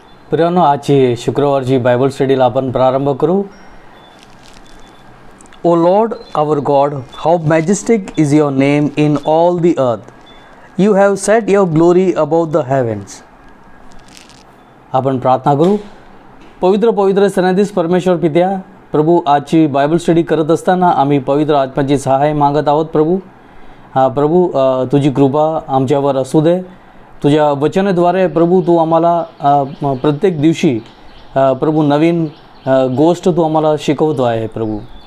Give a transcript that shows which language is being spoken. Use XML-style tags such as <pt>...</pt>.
<mr>प्रियानो, आजची शुक्रवारची बायबल स्टडीला आपण प्रारंभ करू.</mr> <en>O Lord our God, how majestic is your name in all the earth. You have set your glory above the heavens.</en> <mr>आपण प्रार्थना करू. पवित्र पवित्र सन्निधीस परमेश्वर पित्या, प्रभू, आजची बायबल स्टडी करत असताना आम्ही पवित्र आत्म्याची सहाय्य मागत आहोत. प्रभू, तुझी कृपा आमच्यावर असू दे. तुझ्या वचनाद्वारे प्रभू तू आम्हाला प्रत्येक दिवशी प्रभू नवीन गोष्ट तू आम्हाला शिकवतो आहे प्रभू.</mr>